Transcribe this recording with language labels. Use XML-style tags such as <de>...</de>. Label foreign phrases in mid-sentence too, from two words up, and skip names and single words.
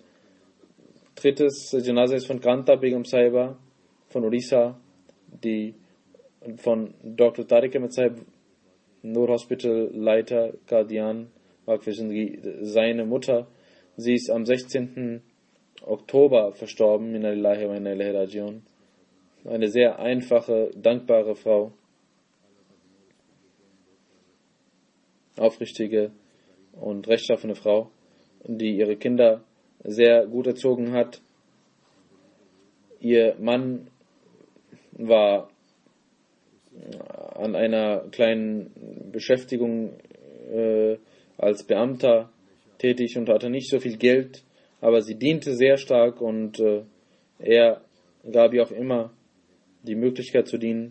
<de>Drittes Janaza ist von Kanta Begum Sahiba von Orissa, die von Dr. Tariq Ahmed Sahib, Nur Hospital Leiter Qadian, seine Mutter. Sie ist am 16. Oktober verstorben,</de> <ar>إنا لله وإنا إليه راجعون.</ar> <de>Eine sehr einfache, dankbare Frau. Aufrichtige und rechtschaffene Frau, die ihre Kinder sehr gut erzogen hat. Ihr Mann war an einer kleinen Beschäftigung als Beamter tätig und hatte nicht so viel Geld, aber sie diente sehr stark und er gab ihr auch immer die Möglichkeit zu dienen.</de>